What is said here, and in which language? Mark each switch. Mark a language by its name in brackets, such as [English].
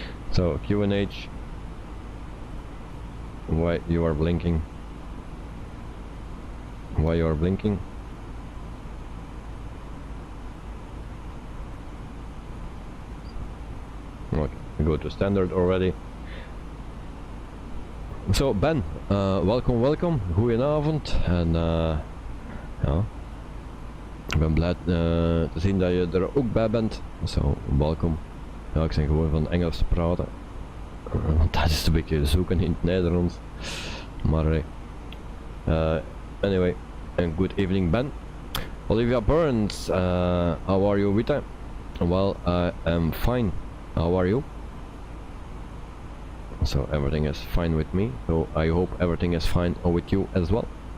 [English] So QNH, why you are blinking? Why you are blinking? Okay, we go to standard already. [Dutch] So Ben, welcome, goedenavond en ja, ik ben blij te zien dat je er ook bij bent. So welkom. Ja, ik ben gewoon van Engels te praten, want dat is een beetje zoeken in het Nederlands. [English] Maar anyway, and good evening Ben. Olivia Burns, how are you, Vita? Well, I am fine. How are you? So everything is fine with me, so I hope everything is fine with you as well.